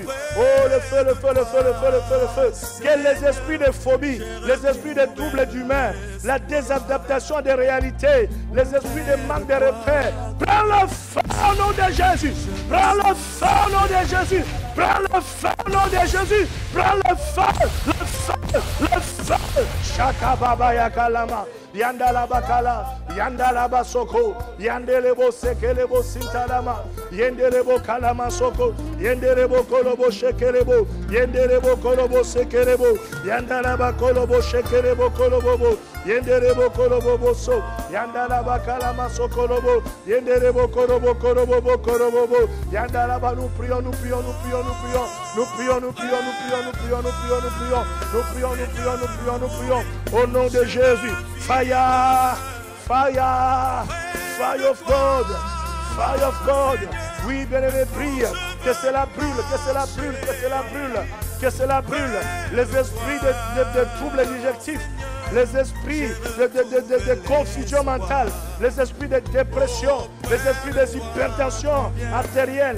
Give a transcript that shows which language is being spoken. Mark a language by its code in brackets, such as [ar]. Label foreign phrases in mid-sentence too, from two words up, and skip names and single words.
[fr] Oh, le feu, le feu, le feu, le feu, le feu, le feu. Que les esprits de phobie, les esprits de troubles d'humain, la désadaptation des réalités, les esprits de manque de repères. Prends le feu au nom de Jésus. Prends le feu au nom de Jésus. Prends le feu au nom de Jésus. Prends le feu, le feu, le feu. Shakababa yakalama. Yandala bakala, yandala basoko, yandelebo sekelebo sintalama, yendelebo kalama soko, yendelebo kolobo shekelebo, yendelebo kolobo sekelebo, yandala bakolobo shekelebo kolobo, yendelebo kolobo boso, yandala bakala masokolobo, yendelebo kolobo kolobo kolobo, yandala ba nous prions, nous prions, nous prions, nous prions, nous prions, nous prions, nous prions, nous prions, nous prions, nous prions, nous prions, nous prions, nous prions, nous prions, au nom de Jésus. [en] Fire, fire, fire of God, fire of God. [fr] Oui, bien-aimé, prie, que cela brûle, que cela brûle, que cela brûle, que cela brûle. Les esprits de troubles digestifs, les esprits de confusion mentale, les esprits de dépression, les esprits d'hypertension artérielle.